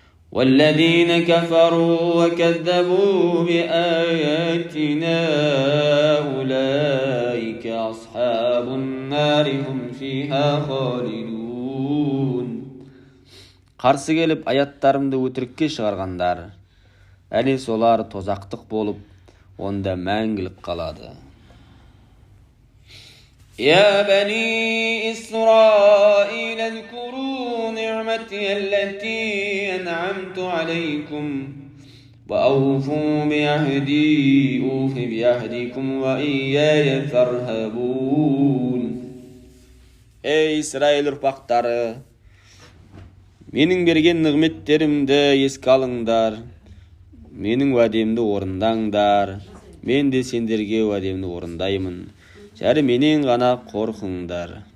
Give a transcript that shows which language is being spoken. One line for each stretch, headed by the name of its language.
Arabic: وَالَّذِينَ كَفَرُوا وَكَذَّبُوا بِآيَاتِنَا أُولَئِكَ أَصْحَابُ النَّارِ هُمْ فِيهَا خَالِدُونَ.
Kazakh: Қарсы келіп аяттарымды өтірікке шығарғандар, әне солар тозақтық болып, онда мәңгілік қалады.
Arabic: يا بني إسرائيل اذكروا نعمتي التي أنعمت عليكم وأوفوا بعهدي أوف بعهدكم وإياي فارهبون.
Kazakh: Ey İsrail ұрпақтары, менің берген нығметтерімді еске алыңдар, менің уәдемді орындаңдар, мен де сендерге уәдемді орындаймын. Жәрі менен ғана қорқыңдар.